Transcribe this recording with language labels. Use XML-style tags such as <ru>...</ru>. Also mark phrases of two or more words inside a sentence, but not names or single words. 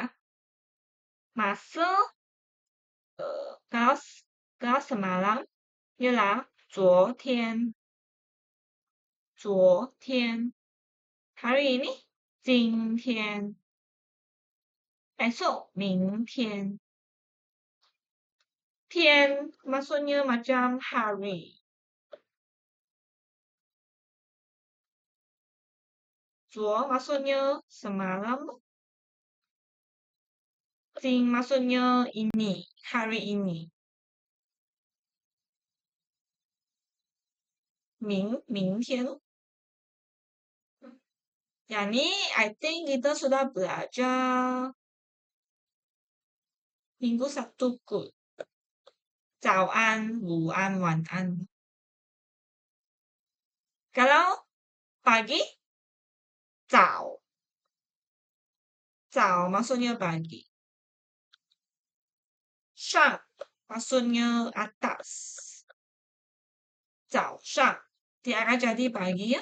<ms>Masa, kalau semalam, ialah 昨天.</ms> <zh>昨天.</zh> <ms>Hari ini,</ms> <zh>今天.</zh> <ms>Esok, 明天. 天 maksudnya macam hari. 昨 maksudnya semalam. 今 maksudnya ini, hari ini.</ms> <zh>明天.</zh> <ms>Yang ni,</ms> <en>I think</en> <ms>kita sudah belajar minggu Sabtu kot.</ms> <zh>早安, 午安, 晚安.</zh> <ms>Kalau pagi,</ms> <zh>早.</zh> <ms>早 maksudnya pagi. 上 maksudnya atas.</ms> <zh>早上.</zh> <ms>Dia akan jadi pagi ya.</ms>